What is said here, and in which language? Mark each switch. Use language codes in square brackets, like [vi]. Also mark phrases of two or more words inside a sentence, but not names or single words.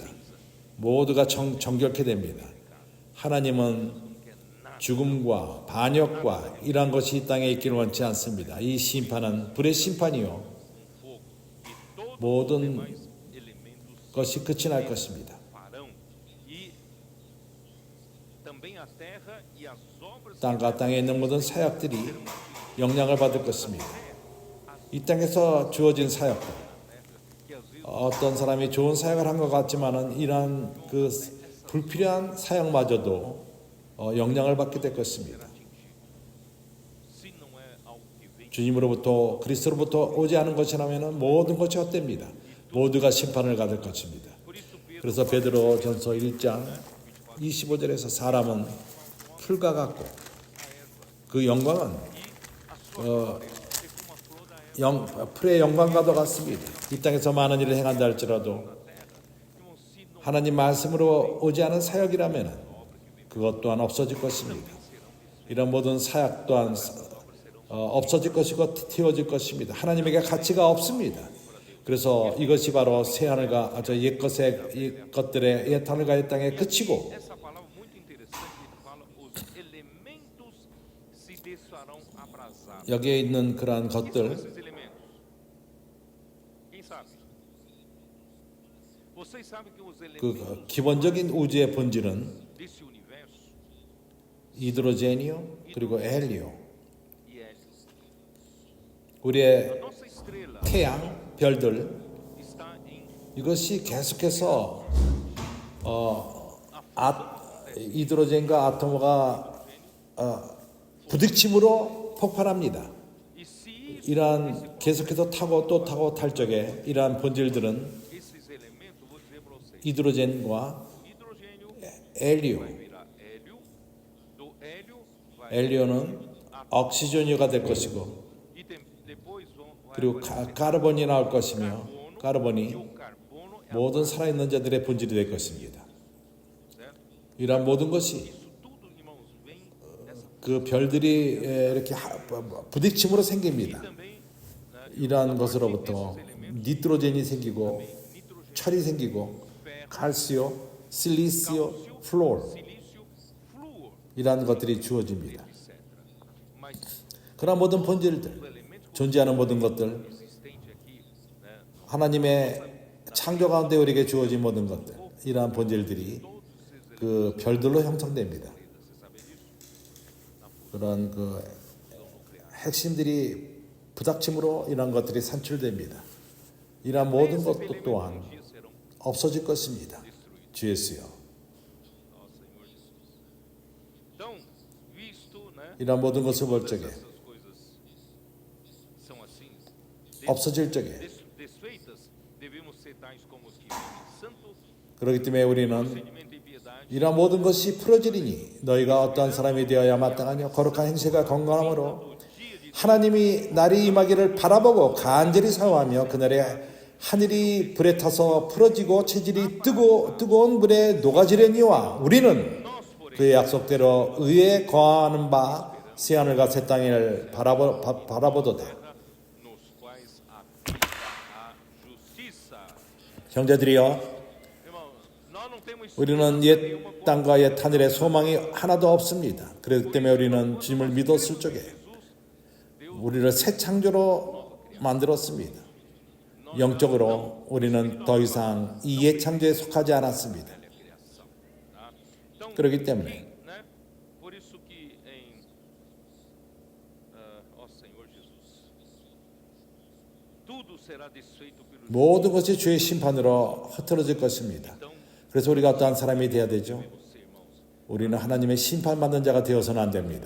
[ko] 모두가 정결케 됩니다. 하나님은 죽음과 반역과 이러한 것이 이 땅에 있기를 원치 않습니다. 이 심판은 불의 심판이요 모든 elementos 것이 끝이 날 것입니다. [pt] farão. E também a terra e as obras [ko] 땅과 땅에 있는 모든 사역들이 영향을 받을 것입니다. 이 땅에서 주어진 사역들 [pt] que às vezes [ko] 어떤 사람이 좋은 사역을 한 것 같지만은 이러한 그 불필요한 사역마저도 영향을 받게 될 것입니다. [pt] se não é algo que vem [ko] 주님으로부터 그리스도로부터 오지 않은 것이라면 모든 것이 헛됩니다. 모두가 심판을 받을 것입니다. [pt] por isso Pedro [ko] 그래서 베드로전서 1장 25절에서 사람은 풀과 같고 그 영광은 [pt] a sua glória é como a flor da erva. [ko] 풀의 영광과도 같습니다. 이 땅에서 많은 일을 행한다 할지라도 하나님 말씀으로 오지 않은 사역이라면 그것 또한 없어질 것입니다. 이런 모든 사역 또한 없어질 것이고 튀어질 것입니다. 하나님에게 가치가 없습니다. 그래서 이것이 바로 새하늘과 옛 것들의 옛 하늘과 옛 땅에 그치고 [pt] Essa palavra muito interessante, ele fala os elementos se desfarão abrasados. [ko] 여기에 있는 그러한 [pt] Quem são [ko] 것들 [pt] esses elementos? Quem sabe? Vocês sabem que os [ko] 그 elementos 기본적인 우주의 본질은 [pt] desse universo [ko] 히드로젠이요 그리고 헬리오 [pt] e hélio. [ko] 우리의 [pt] Nossa estrela [ko] 태양 별들 [pt] está em [ko] 이것이 계속해서 히드로젠과 아토무가 부딪힘으로 폭발합니다. [pt] e se [ko] 이러한 계속해서 타고 또 타고 탈 적에 이러한 본질들은 [pt] esses elementos, vou dizer para vocês, [ko] 히드로젠과 hidrogênio 헬리오, [pt] vai virar hélio, do hélio vai [ko] 헬리오는 옥시전이가 될 것이고 [pt] e depois vai [ko] 그리고 카르본이 나올 것이며 e 카르본이 [pt] o carbono é [ko] 모든 살아있는 자들의 본질이 될 것입니다. certo? 이러한 모든 것이 [pt] Isso tudo, irmãos, vem dessa [ko] 그 별들이 이렇게 부딪힘으로 생깁니다. [pt] também, né, [ko] 이러한 것으로부터 니트로젠이 생기고 nitrogênio, 철이 생기고 칼시오, 실리시오, 플로르 [pt] silício, flúor, [ko] 이러한 것들이 주어집니다. [pt] etc. Mas [ko] 그러한 모든 본질들, [pt] o elemento [ko] 존재하는 모든 것들, [pt] existente aqui, né, [ko] 하나님의 창조 가운데 우리에게 주어진 모든 것들, 이러한 본질들이 [pt] todos esses [ko] 그 별들로 형성됩니다. [pt] você sabe disso? [ko] 그런 그 핵심들이 부닥침으로 이러한 것들이 산출됩니다. 이러한 모든 것도 또한 [pt] Um dia serão [ko] 없어질 것입니다. 주 예수여. [pt] ó Senhor Jesus. Então, visto, né, [ko] 이러한 모든 것을 볼 적에 [pt] essas coisas são assim, [ko] 없어질 적에 [pt] desfeitas, devemos ser tais como os que vivem santo [ko] 그렇기 때문에 우리는 [pt] procedimento e piedade, [ko] 이러한 모든 것이 풀어지리니 너희가 어떠한 사람이 되어야 마땅하냐 거룩한 행실과 건강함으로 하나님이 날이 임하기를 바라보고 간절히 사모하며 그날에 하늘이 불에 타서 풀어지고 체질이 뜨거운 불에 녹아지려니와 우리는 그의 약속대로 의에 거하는 바 새하늘과 새 땅을 바라보도다. [pt] nos quais habita a justiça. [ko] 형제들이여 [pt] Irmão, nós não temos [ko] 우리는 옛 땅과 옛 하늘에 소망이 하나도 없습니다. 그렇기 때문에 우리는 주님을 믿었을 적에 우리를 새 창조로 만들었습니다. 영적으로 우리는 더 이상 이 옛 창조에 속하지 않았습니다. [pt] criação, tá? Então, [ko] 그렇기 때문에 né? [pt] Por isso que em ó Senhor Jesus, tudo será desfeito pelo [ko] 모든 것이 주의 심판으로 흩어질 것입니다. Então, 그래서 우리가 어떠한 사람이 되어야 되죠? [pt] você, irmãos, [ko] 우리는 하나님의 심판받는 자가 되어서는 안 됩니다.